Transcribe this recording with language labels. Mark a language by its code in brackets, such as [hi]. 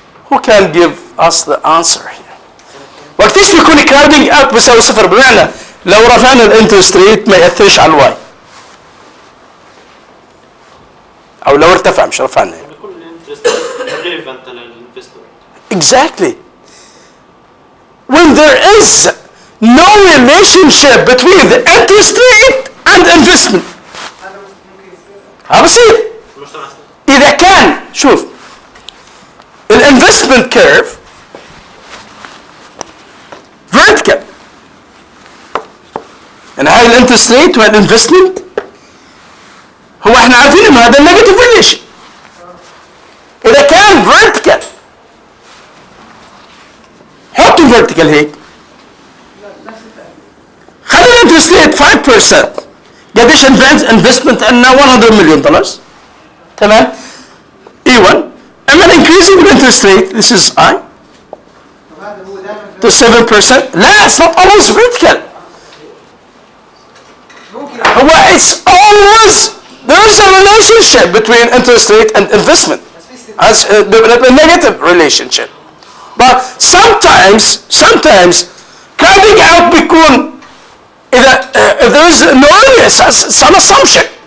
[en] Who can give us the answer here؟ [ar] وقتاش بيكون كراودنج اوت بيساوي صفر؟ بمعنى لو رفعنا الانترست ريت ما ياثرش على الواي، او لو ارتفع مش رفعنا يعني. بيكون الانترست ريليفنت للانفستور. [en] Exactly. When there is no relationship between the interest rate and investment. [ar] بسيط. إذا كان شوف الانفستمنت كيرف vertical، يعني هاي الانترست ريت والانفستمنت هو احنا عارفين انه هذا النيجاتيف ريليشن. إذا كان vertical حطوا vertical هيك، خلي الانترست ريت 5%، قديش انفستمنت عندنا $100 مليون، تمام؟ E1 اعمل increasing الانترست ريت، [en] this is I to 7%. [ar] لا [en] it's not always vertical. [ar] هو [en] it's always there is a relationship between interest rate and investment. As a negative relationship. But sometimes crowding out [ar] بيكون إذا [en] if there is no it's an assumption.